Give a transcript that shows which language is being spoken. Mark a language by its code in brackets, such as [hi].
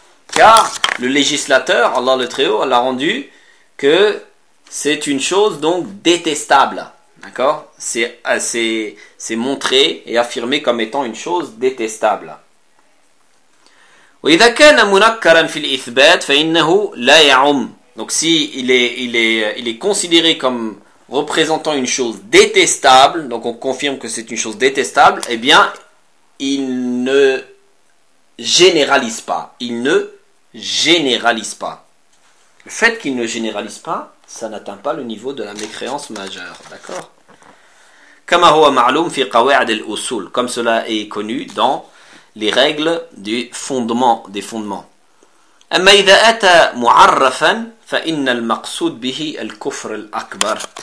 [fr] Car le législateur, Allah le Très-Haut, l'a rendu que c'est une chose donc détestable. D'accord ? C'est montré et affirmé comme étant une chose détestable. [ar] وإذا كان منكرا في الإثبات فإنه لا يعم. [fr] Donc si il est considéré comme représentant une chose détestable, donc on confirme que c'est une chose détestable, eh bien il ne généralise pas. Il ne généralise pas. Le fait qu'il ne généralise pas, ça n'atteint pas le niveau de la mécréance majeure. D'accord ? [ar] كما هو معلوم في قواعد الأصول. [fr] Comme cela est connu dans les règles du fondement des fondements. [ar] أما إذا أتى معرفا فإن المقصود به الكفر الأكبر.